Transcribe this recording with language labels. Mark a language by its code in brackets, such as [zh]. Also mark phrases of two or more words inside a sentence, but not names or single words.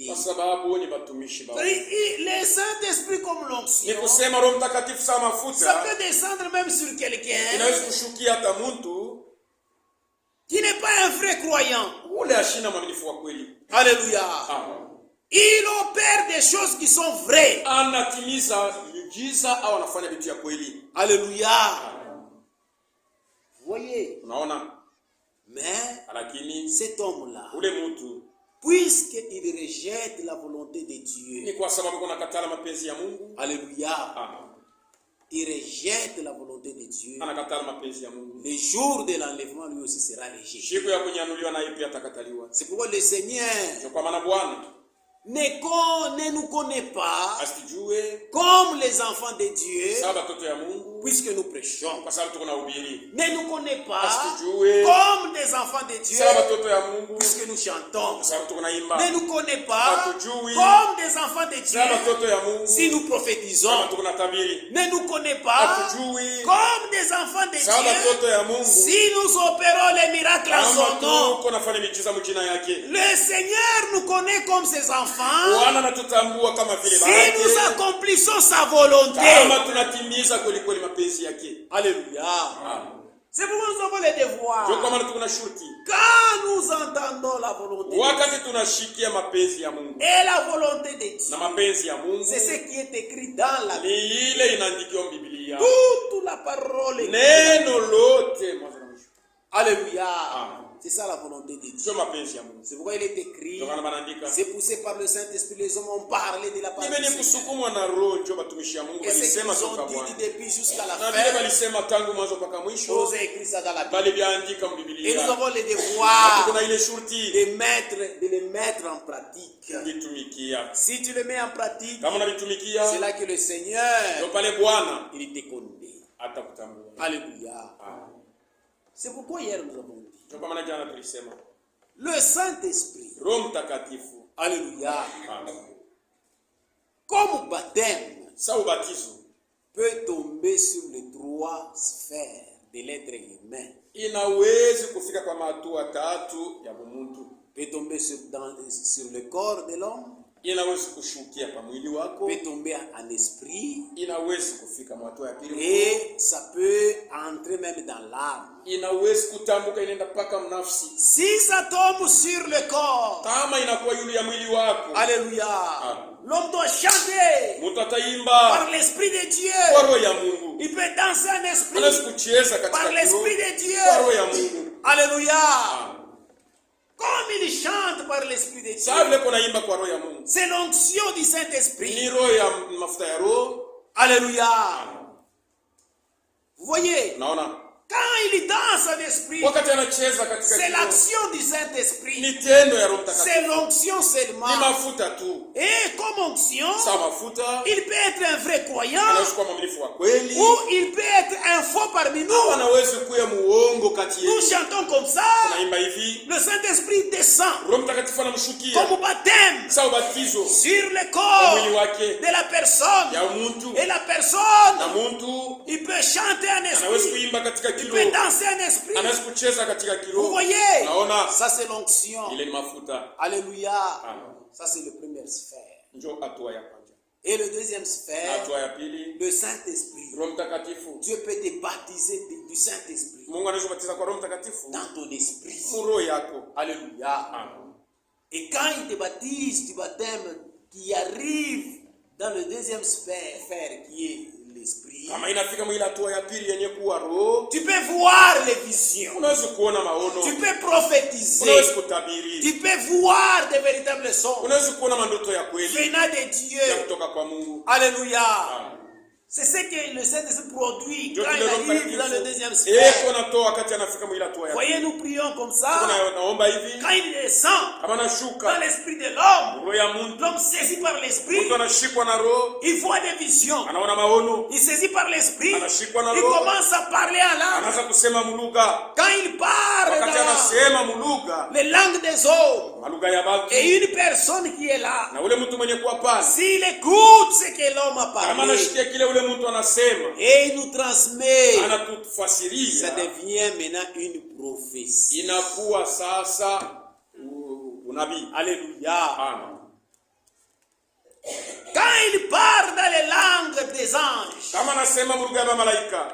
[sw] Kwa sababu ni batumishi ba. [fr] Le Saint-Esprit comme [sw] Ni [fr] l'onction, [sw] kusema Roho Mtakatifu sa [fr] ça [sw] mafuta [fr] peut descendre même sur quelqu'un [sw] inaweza kushukia hata mtu [fr] qui n'est pas un vrai croyant. [sw] ule ashina mwaminifu wa kweli. [fr] Alléluia. [sw] Amen. [fr] Il opère des choses qui sont vraies. [sw] Anatimiza miujiza au anafanya vitu ya kweli. [fr] Alléluia. Voyez. [sw] Unaona? [fr] Mais [sw] Lakini [fr] cet homme-là, [sw] ule mtu, [fr] puisqu'il rejette la volonté de Dieu, [sw] ni kwa sababu kuna katala mapenzi ya Mungu. [fr] alléluia, il rejette la volonté de Dieu. [sw] Anakatala mapenzi ya Mungu. [fr] Le jour de l'enlèvement, lui aussi sera rejeté. [sw] Siku ya kunyanuliwa naye pia atakataliwa. [fr] C'est pourquoi le Seigneur [sw] Ndio kwa maana Bwana [fr] ne nous connaît pas [sw] asijue [fr] comme les enfants de Dieu, [sw] sababu watoto ya Mungu, [fr] puisque nous prêchons. [sw] kwa sababu tuko na ubiri. [fr] Ne nous connaît pas [sw] Asijue [fr] comme des enfants de Dieu, [sw] sababu watoto ya Mungu, [fr] puisque nous chantons. [sw] kwa sababu tuko na imba. [fr] Ne nous connaît pas [sw] Asijue [fr] comme des enfants de [sw] sababu [fr] Dieu, [sw] watoto ya Mungu, [fr] si nous prophétisons. [sw] sababu tuko na tabiri. [fr] Ne nous connaît pas [sw] Asijue [fr] comme des enfants de [sw] sababu [fr] Dieu, [sw] watoto ya Mungu, [fr] si nous opérons les miracles en son [sw] kama [fr] nom. [sw] tuko nafanya miujiza mjina yake. [fr] Le Seigneur nous connaît comme ses enfants [sw] Bwana anatutambua kama vile [fr] si [sw] baba [fr] nous [sw] yake, [fr] accomplissons sa volonté. [sw] kama tunatimiza kweli kweli mapenzi yake. [fr] Alléluia. C'est pourquoi nous avons les [sw] Ndio [fr] devoirs. [sw] kwa maana tuko na shurti. [fr] Quand nous entendons la volonté de Dieu [sw] Wakati tunashikia mapenzi ya Mungu [fr] et la volonté de Dieu, [sw] na mapenzi ya Mungu, [fr] c'est ce qui est écrit dans la Bible. [sw] ni ile inaandikiwa Biblia. [fr] Toute la parole est [sw] Neno lote mwanzo na mwisho. [fr] Alléluia. [sw] Amen. [fr] C'est ça la volonté de Dieu. [sw] Sio mapenzi ya Mungu. [fr] C'est pourquoi il est écrit, [sw] Ndio maana banaandika, [fr] c'est poussé par le Saint-Esprit, les hommes ont parlé de la parole [sw] nimeni [fr] du Seigneur. [sw] kusukumwa na roho, ndio batumishi ya Mungu [fr] Et ce [sw] walisema [fr] qu'ils [sw] toka [fr] ont dit [sw] Bwana. [fr] depuis jusqu'à la [sw] Na vile [fr] fin, [sw] walisema tangu mwanzo mpaka [fr] nous [sw] mwisho, [fr] avons écrit ça dans la Bible. [sw] bali biandika [fr] Et nous [sw] mbiblia. [fr] avons le [sw] Na [fr] devoir [sw] tuko na ile shurti [fr] de les mettre en pratique. [sw] kuitumikia. [fr] Si tu le mets en pratique, [sw] Kama unavitumikia, [fr] c'est là que le Seigneur, [sw] ndio pale Bwana [fr] il te connaît. [sw] atakutambua. [fr] Alléluia. [sw] Amen. [fr] C'est pourquoi hier nous avons dit, [sw] Ndio kwa maana jana tulisema [fr] le Saint-Esprit, [sw] Roho Mtakatifu, [fr] alléluia, [sw] Amen, [fr] comme baptême, [sw] sa ubatizo [fr] peut tomber sur les trois sphères de l'être humain. [sw] inawezi kufika kwa hatua tatu ya bumuntu. [fr] Peut tomber sur le corps de l'homme, [sw] Inawezi kushukia kwa mwili wako, [fr] peut tomber en esprit, [sw] inawezi kufika hatua ya pili, [fr] et ça peut entrer même dans l'âme. [sw] inawezi kutambuka inaenda mpaka mnafsi. [fr] Si ça tombe sur le corps, [sw] Kama inakuwa yule ya mwili wako, [fr] alléluia, [sw] Amen, [fr] l'homme doit chanter [sw] mtu [fr] par [sw] ataimba [fr] l'Esprit de [sw] kwa [fr] Dieu. [sw] roho ya Mungu, [fr] Il peut danser en esprit [sw] anawezi kucheza [fr] par [sw] katika [fr] l'Esprit [sw] roho [fr] de [sw] kwa roho [fr] Dieu. [sw] ya Mungu. [fr] Alléluia. [sw] Amen. [fr] Comme il chante par l'Esprit de [sw] Sasa [fr] Dieu, [sw] vile kuna imba kwa roho ya Mungu, [fr] c'est l'onction du [sw] ni [fr] Saint-Esprit. [sw] roho ya mafuta ya roho. [fr] Alléluia. Vous voyez, [sw] Naona [fr] quand il danse en esprit, [sw] wakati anacheza katika [fr] c'est [sw] kiroho, [fr] l'action du Saint-Esprit. [sw] ni tendo ya Roho [fr] C'est [sw] Mtakatifu, [fr] l'onction [sw] ni [fr] seulement. [sw] mafuta tu. [fr] Et comme onction, [sw] Sa mafuta [fr] il peut être un vrai croyant [sw] anaweza kuwa mwaminifu wa kweli, [fr] ou il peut être un faux parmi [sw] au [fr] nous. [sw] anaweza kuwa muongo kati [fr] Nous [sw] yetu. [fr] chantons comme ça. [sw] Tunaimba hivi, [fr] Le Saint-Esprit descend [sw] Roho Mtakatifu anamshukia [fr] comme baptême [sw] sa ubatizo [fr] sur le [sw] kwa mwili [fr] corps [sw] wake [fr] de la personne. [sw] ya muntu, [fr] Et la [sw] na [fr] personne, [sw] muntu [fr] il peut chanter en [sw] anaweza [fr] esprit. [sw] kuimba katika [fr] Il peut [sw] kiroho, [fr] danser en esprit. [sw] anaweza kucheza katika [fr] Vous [sw] kiroho. [fr] voyez, [sw] Naona [fr] ça c'est l'onction. [sw] ile ni mafuta. [fr] Alléluia. [sw] Amen. [fr] Ça c'est la première sphère. [sw] Ndio hatua ya kwanza. [fr] Et le deuxième [sw] Na [fr] sphère, [sw] hatua ya pili, [fr] le Saint-Esprit. [sw] Roho Mtakatifu. [fr] Dieu peut te baptiser du Saint-Esprit [sw] Mungu anaweza kubatiza kwa Roho Mtakatifu [fr] dans ton esprit. [sw] mu roho yako. [fr] Alléluia. [sw] Amen. [fr] Et quand il te baptise du baptême qui arrive dans le deuxième sphère qui est l'esprit, [sw] Kama inafika mwile hatua ya pili yenye kuwa roho, [fr] tu peux voir les visions. [sw] unaweza kuona maono, [fr] Tu peux prophétiser. [sw] unaweza kutabiri, [fr] Tu peux voir des véritables sons [sw] unaweza kuona mandoto ya kweli [fr] venant de [sw] ya [fr] Dieu. [sw] kutoka kwa Mungu. [fr] Alléluia. [sw] Amen. [fr] C'est ce que le Saint-Esprit produit [sw] Ndio [fr] quand [sw] kile [fr] il [sw] Roho [fr] arrive dans le deuxième [sw] Mtakatifu [fr] sphère. [sw] natoa wakati anafika mwile hatua ya pili. [fr] Voyez, nous prions comme ça. [sw] Naomba hivi, [fr] Quand il descend [sw] kama [fr] dans [sw] nashuka [fr] l'esprit de l'homme, [sw] roho ya Mungu, [fr] l'homme saisi par l'esprit, [sw] mtu anashikwa na roho, [fr] il voit des visions. [sw] anaona maono, [fr] Il saisit par l'esprit, [sw] anashikwa na [fr] il [sw] roho, [fr] commence à parler en langue. [sw] anaanza kusema mulugha. [fr] Quand il parle [sw] Wakati [fr] dans [sw] anasema mulugha, [fr] les langues des hommes, [sw] malugha ya watu, [fr] et une personne qui est là, [sw] na ule mtu mwenye kuwa pale, [fr] s'il écoute ce que l'homme a [sw] kama [fr] parlé, [sw] anashikia kile ule mtu anasema, [fr] et il nous transmet, ça [sw] anatufasiria, [fr] devient maintenant une prophétie. [sw] inakuwa sasa unabii. [fr] Alléluia. [sw] Amen. [fr] Quand il parle dans les langues des anges, [sw] Kama anasema mulugha ya malaika,